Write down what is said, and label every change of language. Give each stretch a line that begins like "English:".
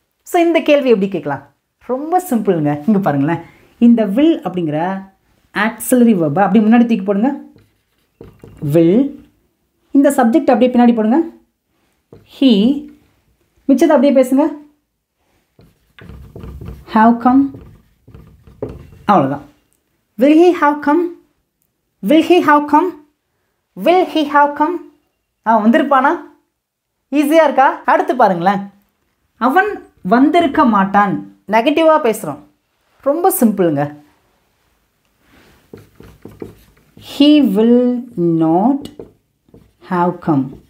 Tamil: So இந்த கேள்வி எப்படி கேட்கலாம், ரொம்ப சிம்பிளுங்க. இங்கே பாருங்களேன், இந்த வில் அப்படிங்கிற ஆக்சிலரி வெர்பை அப்படி முன்னாடி தூக்கி போடுங்க, வில். இந்த சப்ஜெக்ட் அப்படியே பின்னாடி போடுங்க, he. மிச்சத்தை அப்படியே பேசுங்க,
English: have come.
Tamil: அவ்வளோதான்.
English: will he have come, will he have come, will he have come.
Tamil: அவன் வந்திருப்பானா. ஈஸியாக இருக்கா? அடுத்து பாருங்களேன், அவன் வந்திருக்க மாட்டான். நெகட்டிவாக பேசுகிறோம், ரொம்ப சிம்பிளுங்க.
English: he will not have come.